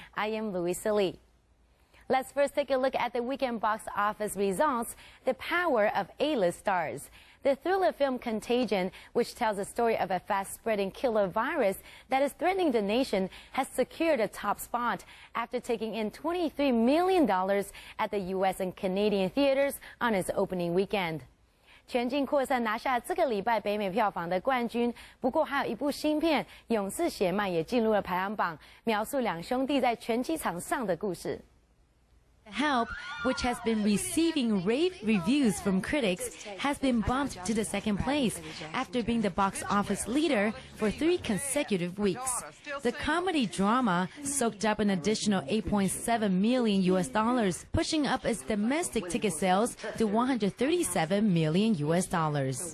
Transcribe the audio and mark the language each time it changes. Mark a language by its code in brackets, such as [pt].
[en] I am Louisa Lee. Let's first take a look at the weekend box office results, the power of A-list stars. The thriller film Contagion, which tells the story of a fast-spreading killer virus that is threatening the nation, has secured a top spot after taking in $23 million at the U.S. and Canadian theaters on its opening weekend. [zh] 全境扩散拿下这个礼拜北美票房的冠军，不过还有一部新片《勇士血脉》也进入了排行榜，描述两兄弟在拳击场上的故事。 [en] Help, which has been receiving rave reviews from critics, has been bumped to the second place after being the box office leader for 3 consecutive weeks. The comedy drama soaked up an additional $8.7 million, pushing up its domestic ticket sales to $137 million.